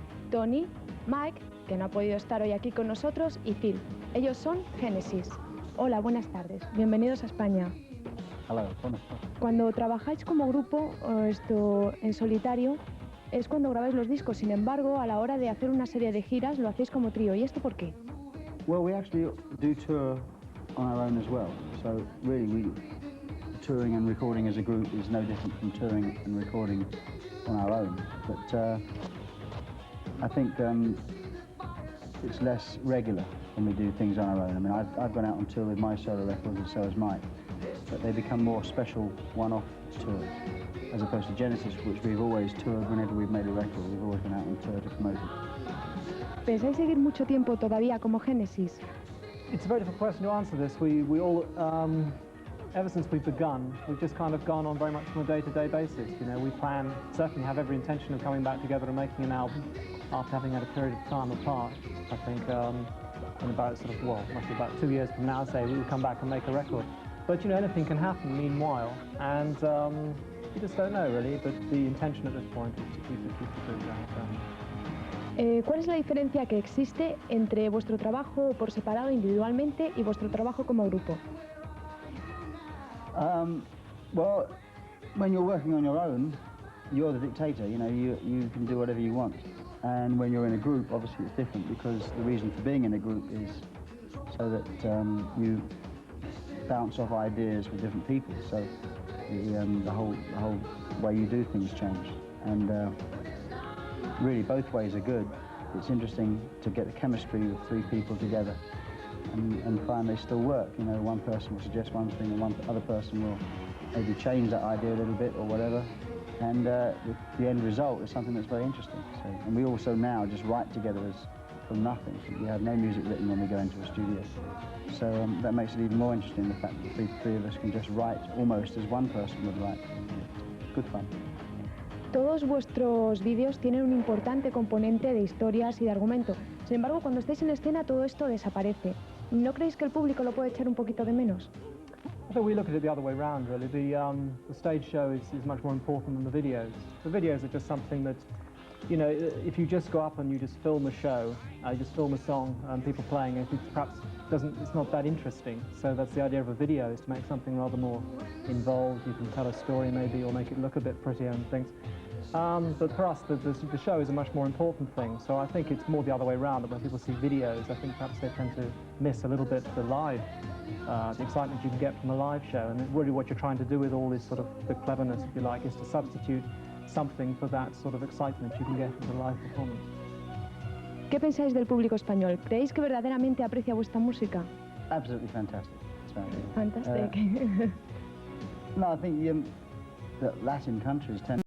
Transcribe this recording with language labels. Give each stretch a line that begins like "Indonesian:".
Spanish: Tony, Mike, que no ha podido estar hoy aquí con nosotros, y Phil. Ellos son Genesis. Hola, buenas tardes. Bienvenidos a España. Hola, buenas tardes. Cuando trabajáis como grupo, en solitario, es cuando grabáis los discos. Sin embargo, a la hora de hacer una serie de giras, lo hacéis como trío. ¿Y esto por qué?
English: Well, we actually do tour on our own as well. So really, touring and recording as a group is no different from touring and recording on our own. But I think it's less regular when we do things on our own. I mean, I've gone out on tour with my solo records, and so has Mike. But they become more special one-off tours, as opposed to Genesis, which we've always toured whenever we've made a record. We've always gone out on tour to promote it.
Spanish: ¿Pensáis seguir mucho tiempo todavía como Genesis?
English: It's a very difficult question to answer this. We all, ever since we've begun, we've just kind of gone on very much on a day-to-day basis. You know, we certainly have every intention of coming back together and making an album after having had a period of time apart. I think in about must be about 2 years from now, say, we will come back and make a record. But, you know, anything can happen meanwhile, and you just don't know, really, but the intention at this point is to keep it going. ¿Cuál es la diferencia que existe entre vuestro trabajo por separado individualmente y vuestro trabajo como grupo? Well, when you're working on your own, you're the dictator. You know, you can do whatever you want. And when you're in a group, obviously it's different, because the reason for being in a group is so that you bounce off ideas with different people. So the whole way you do things change. And really, both ways are good. It's interesting to get the chemistry with 3 people together and find they still work. You know, one person will suggest one thing and one other person will maybe change that idea a little bit or whatever. And the end result is something that's very interesting. So, and we also now just write together from nothing. We have no music written when we go into a studio. So that makes it even more interesting, the fact that the 3 of us can just write almost as one person would write. Good fun.
Spanish: Todos vuestros vídeos tienen un importante componente de historias y de argumento. Sin embargo, cuando estáis en escena, todo esto desaparece. ¿No creéis que el público lo puede echar un poquito de menos?
English: I think we look at it the other way around, really. The stage show is much more important than the videos. The videos are just something that, you know, if you just go up and you just film a show, you just film a song and people playing it, it's not that interesting. So that's the idea of a video, is to make something rather more involved. You can tell a story maybe, or make it look a bit prettier and things. But for us, the show is a much more important thing. So I think it's more the other way around, that when people see videos, I think perhaps they tend to miss a little bit the excitement you can get from a live show. And really what you're trying to do with all this sort of the cleverness, if you like, is to substitute something for that sort of excitement you can get from a live performance.
Spanish: ¿Qué pensáis del público español? ¿Creéis que verdaderamente aprecia vuestra música?
English: Absolutely fantastic. It's Fantastic. no, I think that Latin countries tend